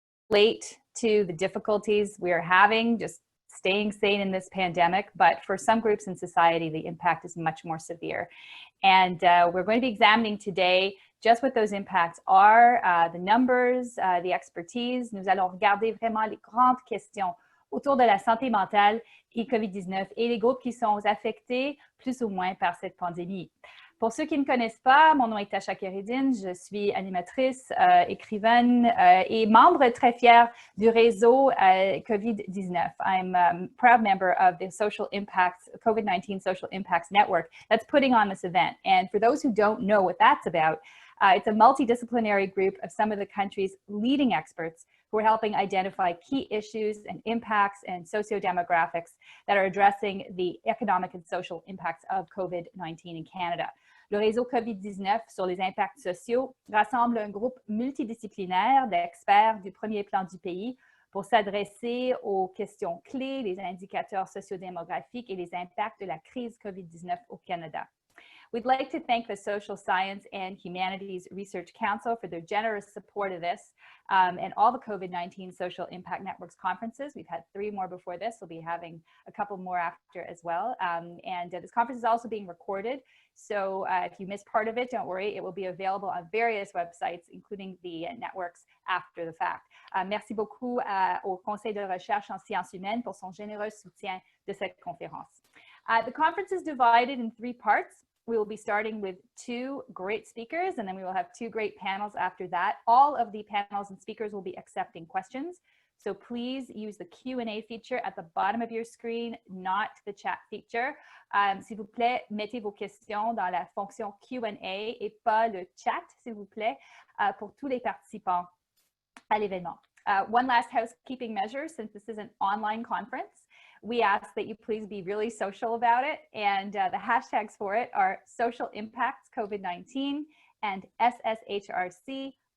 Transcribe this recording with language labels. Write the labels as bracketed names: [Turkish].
[English] relate to the difficulties we are having just staying sane in this pandemic, but for some groups in society, the impact is much more severe. And we're going to be examining today just what those impacts are, the numbers, the expertise. [French] Nous allons regarder vraiment les grandes questions autour de la santé mentale et COVID-19 et les groupes qui sont affectés plus ou moins par cette pandémie. Pour ceux qui ne connaissent pas, mon nom est Tasha Keridine, je suis animatrice, écrivaine et membre très fière du réseau COVID-19. [English] I'm a proud member of the Social Impacts, COVID-19 Social Impacts Network that's putting on this event. And for those who don't know what that's about, it's a multidisciplinary group of some of the country's leading experts who are helping identify key issues and impacts and socio-demographics that are addressing the economic and social impacts of COVID-19 in Canada. [French] Le réseau COVID-19 sur les impacts sociaux rassemble un groupe multidisciplinaire d'experts du premier plan du pays pour s'adresser aux questions clés, les indicateurs sociodémographiques et les impacts de la crise COVID-19 au Canada. [English] We'd like to thank the Social Science and Humanities Research Council for their generous support of this and all the COVID-19 Social Impact Networks conferences. We've had 3 more before this. We'll be having a couple more after as well. This conference is also being recorded. So if you missed part of it, don't worry. It will be available on various websites, including the networks after the fact. [French] Merci beaucoup au Conseil de recherche en sciences humaines pour son généreux soutien de cette conférence. [English] The conference is divided in 3 parts. We will be starting with 2 great speakers, and then we will have 2 great panels after that. All of the panels and speakers will be accepting questions. So please use the Q&A feature at the bottom of your screen, not the chat feature. [French] S'il vous plaît, mettez vos questions dans la fonction Q&A et pas le chat, s'il vous plaît, pour tous les participants à l'événement. [English] One last housekeeping measure, since this is an online conference, we ask that you please be really social about it. And the hashtags for it are social impacts COVID-19 and SSHRC_CRSH.